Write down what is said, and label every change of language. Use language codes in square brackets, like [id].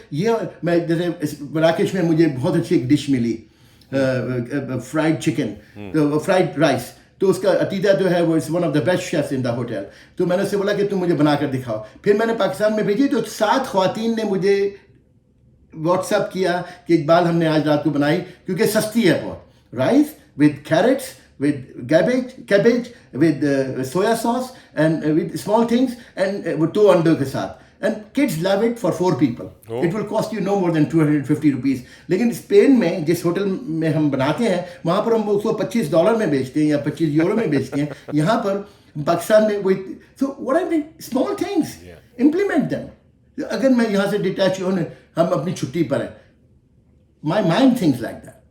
[ur] یہ میں جیسے مراکش میں مجھے بہت اچھی ایک ڈش ملی, فرائڈ چکن, فرائڈ رائس, تو اس کا عتیدہ جو ہے وہ [en] Is one of the best chefs in the hotel. [ur] تو میں نے اس سے بولا کہ تم مجھے بنا کر دکھاؤ. پھر میں نے پاکستان میں بھیجی تو 7 خواتین نے مجھے واٹس ایپ کیا کہ اقبال ہم نے آج رات کو بنائی, کیونکہ سستی ہے بہت. [en] rice with carrots, with cabbage, with soya sauce and with small things and with 2 [ur] अंडों के साथ. [en] And kids love it for 4 people. Oh. It will cost you no more than 250 rupees. [ur] لیکن اسپین میں جس ہوٹل میں ہم بناتے ہیں وہاں پر ہم اس کو $25 میں بیچتے ہیں یا €25 میں بیچتے ہیں. یہاں پر پاکستان میں وہی. [en] So what I mean, small things, implement them. [ur] اگر میں یہاں سے ڈیٹیچ ہوں, ہم اپنی چھٹی پر ہیں, [en] my mind thinks like that.